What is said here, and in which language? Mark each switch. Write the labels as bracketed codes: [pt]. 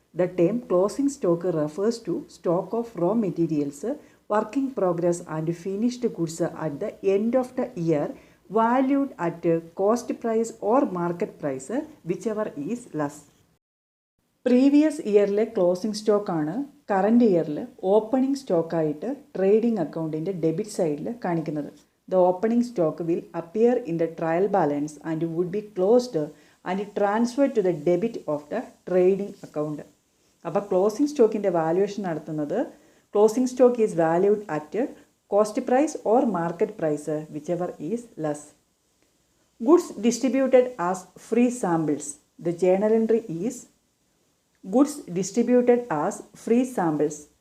[en] The term closing stock refers to stock of raw materials, working progress and finished goods at the end of the year valued at cost price or market price whichever is less. [ml] Previous ഇയറിലെ closing സ്റ്റോക്കാണ് current ഇയറിൽ opening സ്റ്റോക്കായിട്ട് trading അക്കൗണ്ടിൻ്റെ debit സൈഡിൽ കാണിക്കുന്നത്. [en] The opening stock will appear in the trial balance and would be closed and transferred to the debit of the trading account. [ml] അപ്പോൾ closing സ്റ്റോക്കിൻ്റെ valuation നടത്തുന്നത് [en] Closing stock is valued at cost price or market price whichever is less. Goods distributed as free samples. The journal entry is goods distributed as free samples.